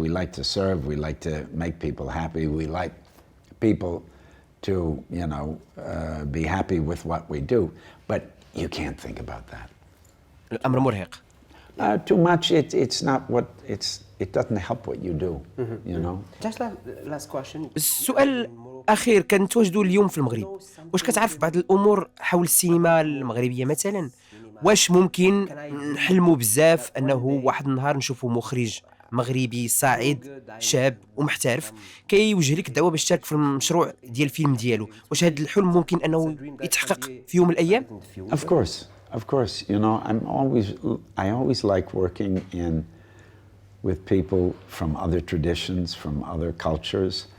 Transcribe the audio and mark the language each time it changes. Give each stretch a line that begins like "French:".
English: We like to serve, we like to make people happy, we like people to, you know, be happy with what we do, but you can't think about that.
Arabic: الامر مرهق.
English: Too much, it's not what, it doesn't help what you do, you know. Just last question.
Arabic: السؤال اخير، كنتواجدوا اليوم في المغرب، واش كتعرف بعض الامور حول السينما المغربيه مثلا؟ واش ممكن نحلموا بزاف انه واحد النهار نشوفوا مخرج مغربي صاعد شاب ومحترف كيوجه لك الدعوه باش تشارك في المشروع ديال الفيلم ديالو؟ واش هذا الحلم ممكن انه يتحقق في يوم من الايام؟
English: Of course, you know, I always like working with people from other traditions, from other cultures.